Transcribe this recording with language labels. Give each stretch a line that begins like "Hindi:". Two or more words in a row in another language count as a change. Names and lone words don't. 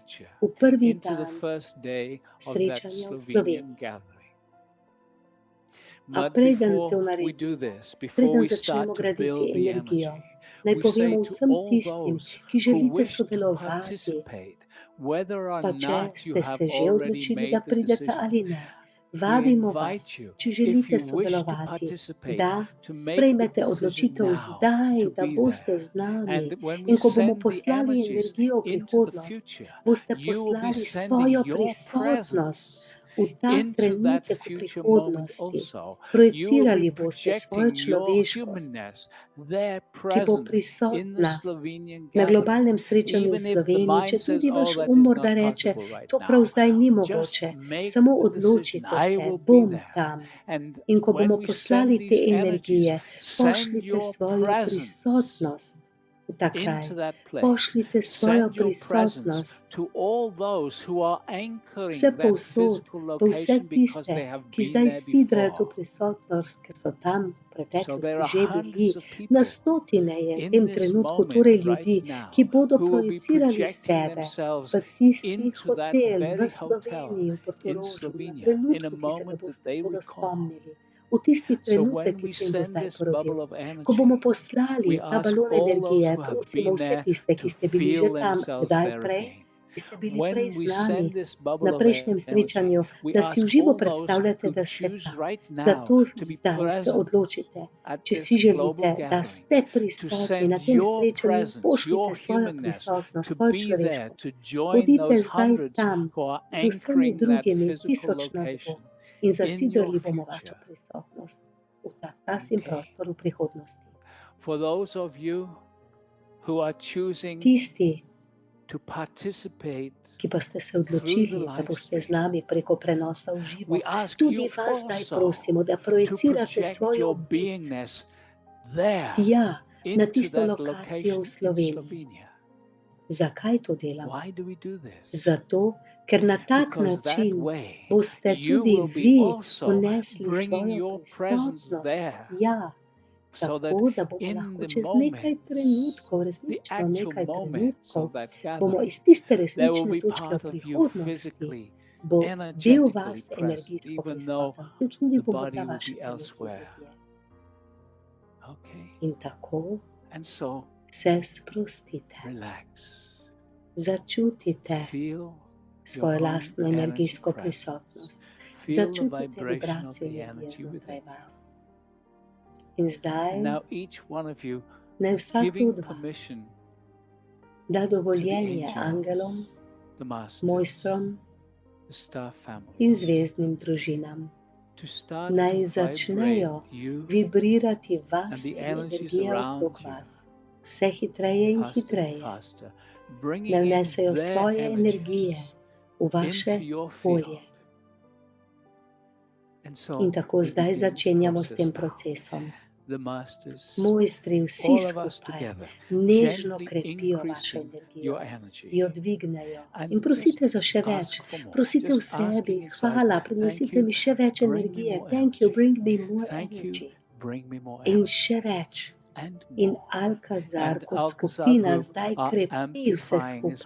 English: future,
Slovenian: v prvi
English: into the
Slovenian: dan
English: first day of that
Slovenian: srečanja v
English: Slovenian
Slovenian: Sloveniji.
English: gathering.
Slovenian: A
English: But
Slovenian: preden to
English: before we do
Slovenian: naredimo,
English: this, before
Slovenian: preden
English: we
Slovenian: začnemo
English: start to
Slovenian: graditi
English: build the
Slovenian: energijo,
English: energy,
Slovenian: naj
English: we say
Slovenian: povemo
English: to
Slovenian: vsem
English: all
Slovenian: tistim,
English: those
Slovenian: ki
English: who
Slovenian: želite
English: wish to
Slovenian: sodelovati,
English: participate, whether or
Slovenian: pa če
English: not you
Slovenian: ste
English: have
Slovenian: se že
English: already
Slovenian: odločili,
English: made
Slovenian: da
English: the
Slovenian: pridete
English: decision,
Slovenian: ali ne.
English: we
Slovenian: Vabimo vas,
English: invite you,
Slovenian: če
English: if
Slovenian: želite
English: you wish to
Slovenian: sodelovati,
English: participate,
Slovenian: da
English: to make the
Slovenian: sprejmete
English: decision
Slovenian: odločitev
English: now
Slovenian: zdaj,
English: to
Slovenian: da
English: be
Slovenian: boste
English: there.
Slovenian: z nami.
English: And when we
Slovenian: In ko bomo
English: send the
Slovenian: poslali
English: energies
Slovenian: energijo v
English: into the
Slovenian: prihodnost,
English: future,
Slovenian: boste
English: you will be
Slovenian: poslali
English: sending
Slovenian: svojo
English: your
Slovenian: prisotnost
English: presence
Slovenian: v ta
English: into that
Slovenian: trenutek v
English: future moment
Slovenian: prihodnosti.
English: also. You will be
Slovenian: Projicirali boste svojo
English: projecting your
Slovenian: človeškost,
English: humanness, their
Slovenian: ki bo
English: present in the
Slovenian: prisotna
English: Slovenian
Slovenian: na
English: gathering.
Slovenian: globalnem srečanju v
English: Even if the
Slovenian: Sloveniji,
English: mind
Slovenian: če
English: says,
Slovenian: tudi
English: oh,
Slovenian: vaš
English: that is
Slovenian: morda
English: not
Slovenian: reče,
English: possible right
Slovenian: to prav
English: now,
Slovenian: zdaj ni
English: just
Slovenian: mogoče,
English: make
Slovenian: samo
English: the decision.
Slovenian: odločite
English: I
Slovenian: se,
English: will be
Slovenian: bom
English: there.
Slovenian: tam.
English: And
Slovenian: In ko
English: when
Slovenian: bomo
English: we
Slovenian: poslali
English: send
Slovenian: te
English: these
Slovenian: energije,
English: energies, send
Slovenian: pošljite
English: your
Slovenian: svojo
English: presence
Slovenian: prisotnost v ta kraj.
English: into that place.
Slovenian: Pošljite svojo
English: Send your presence
Slovenian: prisotnost
English: to all those who are
Slovenian: vse
English: anchoring that
Slovenian: povsod,
English: physical
Slovenian: pa vse
English: location because
Slovenian: tiste,
English: they have
Slovenian: ki
English: been
Slovenian: zdaj
English: there
Slovenian: sidrajo to
English: before.
Slovenian: prisotnost, ker so tam v
English: So
Slovenian: preteklosti
English: there are
Slovenian: že bili.
English: hundreds of
Slovenian: Na
English: people
Slovenian: stotine je v
English: in
Slovenian: tem
English: this
Slovenian: trenutku
English: moment
Slovenian: torej
English: right
Slovenian: ljudi,
English: now
Slovenian: ki bodo
English: who will be
Slovenian: projicirali
English: projecting
Slovenian: sebe
English: themselves
Slovenian: v tisti
English: into that
Slovenian: hotel v
English: very hotel
Slovenian: Sloveniji, v
English: in
Slovenian: Portorožu, na
English: Slovenia in a
Slovenian: trenutku, ki se ga
English: moment that they
Slovenian: bodo
English: recall.
Slovenian: spomnili. V tisti
English: So
Slovenian: trenutek,
English: when
Slovenian: ki
English: we
Slovenian: se jim bo
English: send
Slovenian: zdaj
English: this
Slovenian: porodil.
English: bubble of
Slovenian: Ko bomo
English: energy,
Slovenian: poslali
English: we
Slovenian: ta
English: ask
Slovenian: balon
English: all those
Slovenian: energije,
English: who have
Slovenian: prosimo
English: been
Slovenian: vse
English: there
Slovenian: tiste, ki
English: to
Slovenian: ste bili že
English: feel
Slovenian: tam
English: themselves
Slovenian: kdaj
English: there
Slovenian: prej,
English: again.
Slovenian: ki ste bili prej
English: When
Slovenian: z
English: we
Slovenian: nami
English: send this
Slovenian: na
English: bubble of
Slovenian: prejšnjem
English: energy,
Slovenian: srečanju,
English: we
Slovenian: da si
English: ask
Slovenian: v živo
English: all those
Slovenian: predstavljate,
English: who
Slovenian: da ste
English: choose
Slovenian: tam.
English: right
Slovenian: Zato
English: now to be
Slovenian: zdaj se
English: present
Slovenian: odločite,
English: at
Slovenian: če
English: this
Slovenian: si
English: global
Slovenian: želite, da
English: gathering,
Slovenian: ste
English: to
Slovenian: prisotni
English: send
Slovenian: na tem
English: your
Slovenian: srečanju,
English: presence,
Slovenian: pošljite
English: your
Slovenian: svojo
English: humanness,
Slovenian: prisotnost,
English: to
Slovenian: svojo
English: be there,
Slovenian: človeškost.
English: to join
Slovenian: Bodite
English: those
Slovenian: zdaj
English: hundreds
Slovenian: tam
English: who are
Slovenian: z vsemi
English: anchoring that
Slovenian: drugimi
English: physical
Slovenian: tisoč nas bo
English: location
Slovenian: in
English: in your
Slovenian: zasidrali bomo vašo
English: future.
Slovenian: prisotnost v ta čas in
English: Okay.
Slovenian: prostor v prihodnosti.
English: For those of you who are choosing
Slovenian: Tisti,
English: to participate
Slovenian: ki pa ste se
English: through
Slovenian: odločili,
English: the
Slovenian: da
English: live
Slovenian: boste z
English: stream,
Slovenian: nami preko prenosa v živo,
English: we ask
Slovenian: tudi
English: you
Slovenian: vas zdaj
English: also
Slovenian: prosimo, da
English: to
Slovenian: projicirate
English: project
Slovenian: svojo
English: your
Slovenian: bit
English: beingness there
Slovenian: tja na
English: into
Slovenian: tisto
English: that
Slovenian: lokacijo
English: location
Slovenian: v
English: in
Slovenian: Sloveniji.
English: Slovenia.
Slovenian: Zakaj to delamo?
English: Why do we do this?
Slovenian: Zato, ker na tak
English: Because that
Slovenian: način
English: way
Slovenian: boste
English: you
Slovenian: tudi
English: will be
Slovenian: vi
English: also
Slovenian: unesli
English: bringing
Slovenian: svojo
English: your presence
Slovenian: prisotnost
English: there,
Slovenian: tja,
English: so that
Slovenian: tako da bomo
English: in
Slovenian: lahko
English: the
Slovenian: čez nekaj
English: moments,
Slovenian: trenutkov,
English: the
Slovenian: resnično
English: actual
Slovenian: nekaj
English: moments
Slovenian: trenutkov,
English: of that
Slovenian: bomo
English: gathering,
Slovenian: iz tiste
English: there will
Slovenian: resnične
English: be
Slovenian: točke v
English: part of you
Slovenian: prihodnosti,
English: physically,
Slovenian: bo del
English: energetically
Slovenian: vas
English: present,
Slovenian: energijsko
English: even though
Slovenian: prisoten, tudi
English: the
Slovenian: bo
English: body
Slovenian: morda
English: will
Slovenian: vaše
English: be
Slovenian: telo kje
English: elsewhere.
Slovenian: drugje.
English: Okay.
Slovenian: In tako
English: And so
Slovenian: se sprostite,
English: relax.
Slovenian: začutite
English: Feel
Slovenian: svojo
English: your own
Slovenian: lastno
English: energy
Slovenian: energijsko
English: presence.
Slovenian: prisotnost,
English: Feel the
Slovenian: začutite
English: vibration of
Slovenian: vibracijo
English: the
Slovenian: energije
English: energy
Slovenian: znotraj
English: within you.
Slovenian: vas. In zdaj
English: And now each one of you
Slovenian: naj vsak
English: giving
Slovenian: od vas
English: permission
Slovenian: da
English: to the
Slovenian: dovoljenje angelom,
English: angels, the masters,
Slovenian: mojstrom
English: the star
Slovenian: in
English: families,
Slovenian: zvezdnim družinam,
English: to start
Slovenian: naj
English: to
Slovenian: začnejo
English: vibrate you
Slovenian: vibrirati
English: and
Slovenian: vas
English: the
Slovenian: in
English: energies
Slovenian: energije
English: around
Slovenian: okrog
English: you
Slovenian: vas, vse hitreje in
English: faster and
Slovenian: hitreje,
English: faster,
Slovenian: naj
English: bringing in
Slovenian: vnesejo
English: their
Slovenian: svoje energije
English: energies
Slovenian: v vaše
English: into your
Slovenian: polje.
English: field. And
Slovenian: In
English: so
Slovenian: tako
English: we
Slovenian: zdaj
English: begin this
Slovenian: začenjamo s
English: process
Slovenian: tem
English: now.
Slovenian: procesom.
English: The masters,
Slovenian: Mojstri, vsi
English: all of us
Slovenian: skupaj,
English: together,
Slovenian: nežno
English: gently
Slovenian: krepijo vašo
English: increasing
Slovenian: energijo,
English: your energy.
Slovenian: jo dvignejo
English: And
Slovenian: in prosite
English: just
Slovenian: za še več.
English: ask for more.
Slovenian: Prosite v
English: Just
Slovenian: sebi,
English: asking inside,
Slovenian: hvala,
English: thank
Slovenian: prinesite
English: you,
Slovenian: mi še več
English: bring me
Slovenian: energije.
English: more Thank you, energy. bring me more Thank you, energy. bring me more
Slovenian: In
English: energy.
Slovenian: še več.
English: And
Slovenian: In
English: more.
Slovenian: Alcazar
English: And
Slovenian: kot
English: Alcazar
Slovenian: skupina
English: group
Slovenian: zdaj
English: are
Slovenian: krepi vse
English: amplifying as